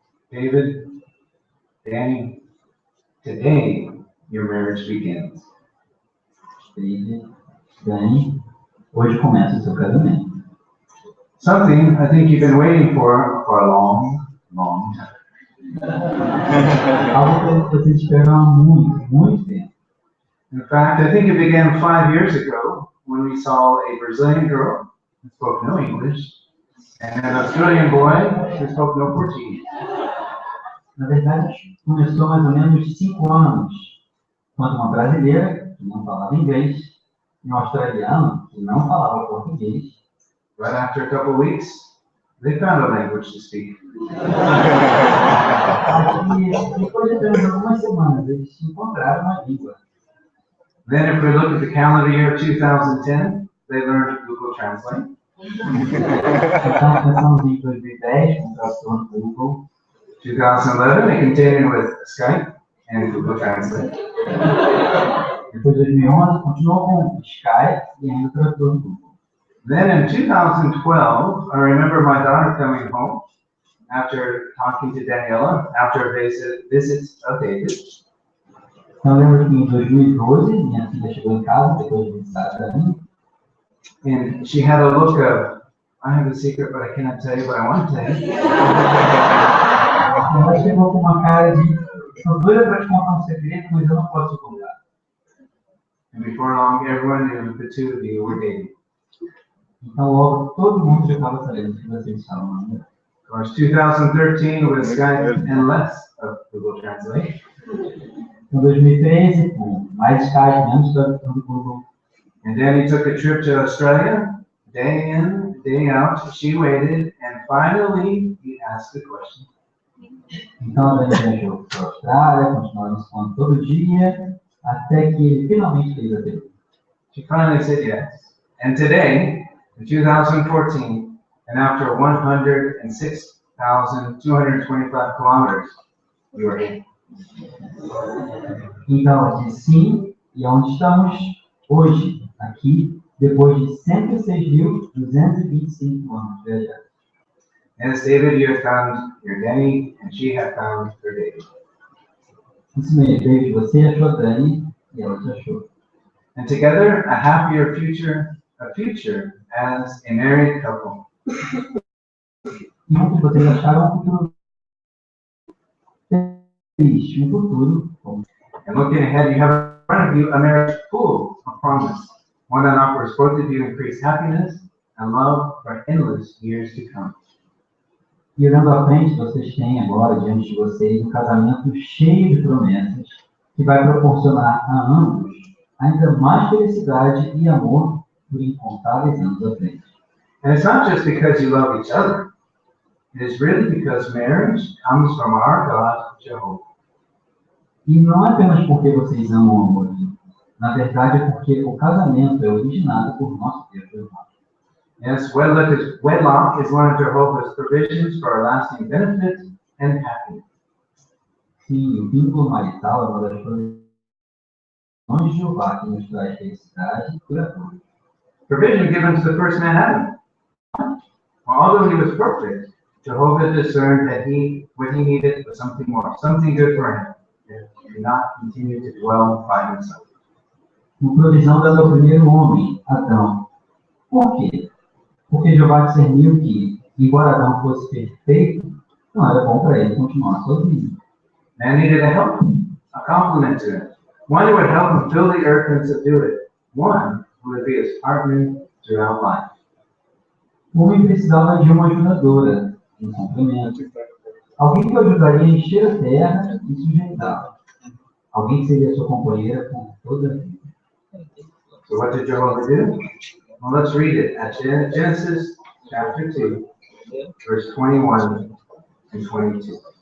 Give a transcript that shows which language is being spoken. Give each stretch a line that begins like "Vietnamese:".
English: David, Danny, today your marriage begins.
Portuguese: David, Dani, hoje começa o seu casamento.
English: Something I think you've been waiting for a long time.
Portuguese: Algo que você espera há muito tempo.
English: In fact, I think it began 5 years ago when we saw a Brazilian girl who spoke no English and an Australian boy who spoke no Portuguese.
Portuguese: Na verdade, começou mais ou menos de 5 anos, quando uma brasileira que não falava inglês e um australiano que não falava português.
English: But after a couple of weeks, they found a language to speak.
Portuguese: E depois de apenas algumas semanas, eles encontraram uma língua.
English: Then if we look at the calendar year 2010, they learned Google Translate.
Portuguese: Então, pensamos em 2010, com o tradutor do Google.
English: 2011, they continued with Skype and Google Translate.
Portuguese: Depois de 2011, continuou com Skype e ainda o tradutor do Google.
English: Then in 2012, I remember my daughter coming home after talking to Daniella, after a visit of David.
Portuguese: Então, eu lembro que em 2012, minha filha chegou em casa, depois de visitar para mim.
English: And she had a look of, I have a secret, but I cannot tell you, but I want to tell you.
Portuguese: Ela chegou com uma cara de, estou doida para te contar um segredo, mas eu não posso te contar.
English: And before long, everyone knew the two of you were dating.
Portuguese: Então, logo, todo mundo já estava sabendo que vocês estavam namorando.
English: Of course, 2013 with Skype and less of Google Translate.
Portuguese: Em 2013, com mais Skype, menos tradução do Google.
English: And Danny took a trip to Australia, day in, day out. She waited, and finally he asked the question.
Portuguese: Então, a Dani viajou para a Austrália, continuou respondendo todo dia, até que ele finalmente fez a pergunta.
English: She finally said yes. And today, in 2014, and after 106,225 kilometers, you are in.
Portuguese: Então, ela disse sim, e onde estamos hoje, aqui, depois de 106.225 anos viajando.
English: Yes, David, you have found your Danny, and she had found her David.
Portuguese: Isso mesmo, David, você achou a Dani, e ela te achou.
English: And together, a happier future as a married couple.
Portuguese: E muitos de vocês acharam um futuro feliz, um futuro bom.
English: And looking ahead, you have in front of you a marriage full of promise, one that offers both of you increased happiness and love for endless years to come.
Portuguese: E olhando à frente, vocês têm agora diante de vocês um casamento cheio de promessas que vai proporcionar a ambos ainda mais felicidade e amor por incontáveis anos à frente.
English: And it's not just because you love each other. It is really because marriage comes from our God, Jehovah.
Portuguese: E não é apenas porque vocês amam o amor. Na verdade, é porque o casamento é originado por nosso Deus, Jeová.
English: Yes, wedlock is one of Jehovah's provisions for lasting benefit and happiness.
Portuguese: Sim, o vínculo marital é uma das provisões de Jeová que nos traz felicidade e curatória.
English: Provision given to the first man Adam. Although he was perfect, Jehovah discerned that what he needed was something more, something good for him. He could not continue to dwell by himself.
Portuguese: Uma provisão dada ao primeiro homem, Adão. Por quê? Porque Jeová discerniu que, embora Adão fosse perfeito, não era bom para ele continuar sozinho.
English: Man needed a help, a complement to him. One who would help him fill the earth and subdue it. One who would be his partner throughout life.
Portuguese: O homem precisava de uma ajudadora, um complemento. Alguém que o ajudaria a encher a terra e sujeitá-la. Alguém que seria sua companheira por toda a vida.
English: So what did Jehovah do? Well, let's read it at Genesis chapter 2, verse 21 and 22.